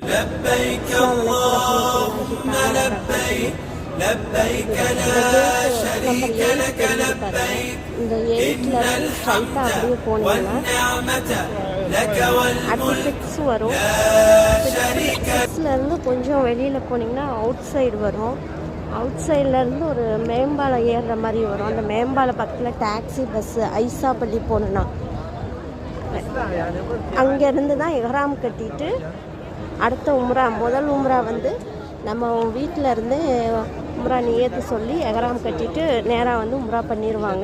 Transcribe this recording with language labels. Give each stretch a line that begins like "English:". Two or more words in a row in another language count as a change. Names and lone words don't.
Arabic: لبيك اللهم لبيك لبيك لا شريك لك لبيك إن الحمد والنعمة لك والملك لا شريك
Tamil: இருந்து கொஞ்சம் வெளியில் போனீங்கன்னா அவுட் சைடு வரும். அவுட் சைட்லேருந்து ஒரு மேம்பாலம் ஏறுற மாதிரி வரும். அந்த மேம்பாலம் பக்கத்தில் டாக்ஸி பஸ்ஸு ஐசாப்பள்ளி போகணுன்னா அங்கேருந்து தான் எஹ்ராம் கட்டிட்டு அடுத்த உம்ரா, முதல் உம்ரா வந்து நம்ம வீட்டில் இருந்து உம்ரா நியத்து சொல்லி எஹ்ராம் கட்டிட்டு நேராக வந்து உம்ரா பண்ணிடுவாங்க.